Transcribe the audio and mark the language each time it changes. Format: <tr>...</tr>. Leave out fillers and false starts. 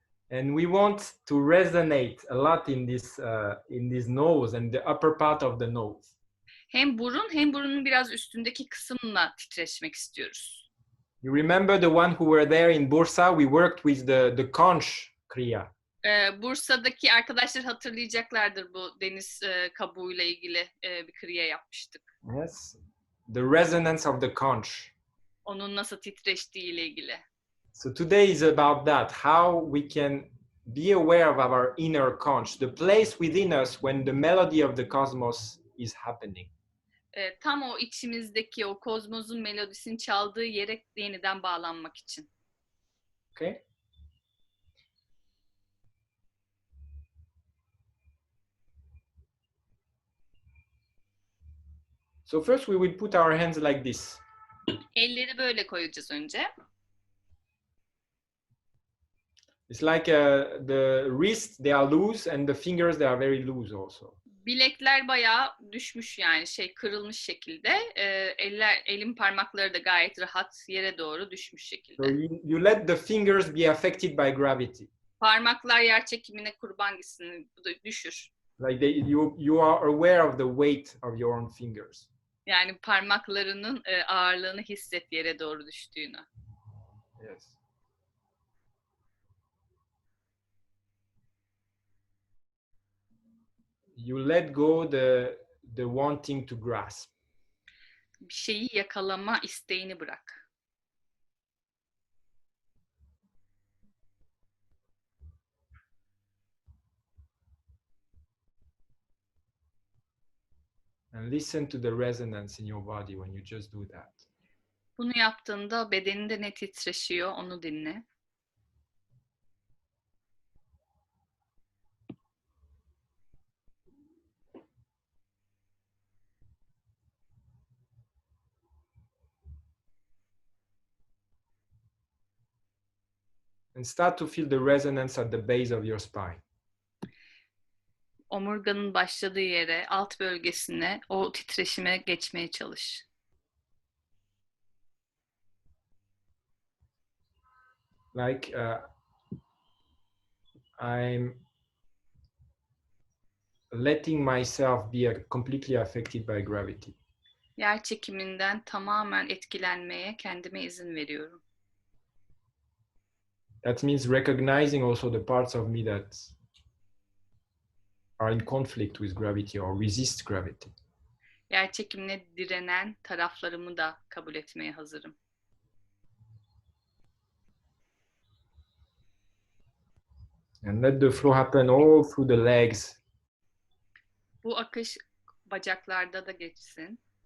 <en>And we want to resonate a lot in this nose and the upper part of the nose.</en> <tr>Hem burun hem burunun biraz üstündeki kısımla titreşmek istiyoruz.</tr> <en>You remember the one who were there in Bursa? We worked with the conch kriya.</en> <tr>Bursa'daki arkadaşlar hatırlayacaklardır bu deniz kabuğuyla ilgili bir kriya yapmıştık.</tr> <en>Yes. The resonance of the conch.</en> <tr>Onun nasıl titreştiği ile ilgili.</tr> <en>So today is about that. How we can be aware of our inner conch, the place within us when the melody of the cosmos is happening.</en> <tr>Tam o içimizdeki o kozmosun melodisini çaldığı yere yeniden bağlanmak için.</tr> <en>Okay. So first we will put our hands like this.</en> <tr>Elleri böyle koyacağız önce.</tr> <en>It's like the wrists, they are loose and the fingers, they are very loose also.</en> <tr>Bilekler bayağı düşmüş yani kırılmış şekilde. Elin parmakları da gayet rahat yere doğru düşmüş şekilde.</tr> <en>So you let the fingers be affected by gravity.</en> <tr>Parmaklar yer çekimine kurban gitsin, düşür.</tr> <en>Like you are aware of the weight of your own fingers.</en> <tr>Yani parmaklarının ağırlığını hisset yere doğru düştüğünü.</tr> <en>Yes. You let go the wanting to grasp.</en> <tr>Bir şeyi yakalama isteğini bırak.</tr> <en>And listen to the resonance in your body when you just do that.</en> <tr>Bunu yaptığında bedeninde ne titreşiyor onu dinle.</tr> <en>And start to feel the resonance at the base of your spine.</en> <tr>Omurganın başladığı yere, alt bölgesine, o titreşime geçmeye çalış.</tr> <en>Like I'm letting myself be completely affected by gravity.</en> <tr>Yer çekiminden tamamen etkilenmeye kendime izin veriyorum.</tr> <en>That means recognizing also the parts of me that are in conflict with gravity or resist gravity.</en> <tr>Yer çekimine direnen taraflarımı da kabul etmeye hazırım.</tr> <en>And let the flow happen all through the legs.</en> <tr>Bu akış bacaklarda da geçsin.</tr>